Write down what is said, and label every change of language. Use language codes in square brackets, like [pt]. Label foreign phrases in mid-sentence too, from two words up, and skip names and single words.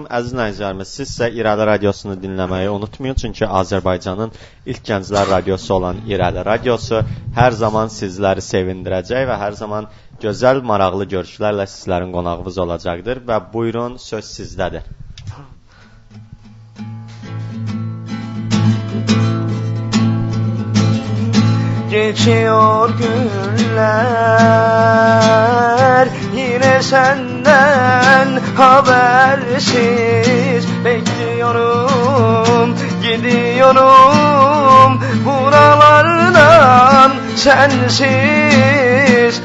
[az] Əziz dinləyicilərimiz, siz isə İradə Radiosunu dinləməyi unutmayın. Çünki Azərbaycanın ilk gənclər radiosu olan İradə Radiosu hər zaman sizləri sevindirəcək və hər zaman gözəl, maraqlı görüşlərlə sizlərin qonağınız olacaqdır. Və buyurun, söz sizdədir. [tr] Geçiyor günler, yine senden habersiz bekliyorum, gidiyorum buralardan sensiz.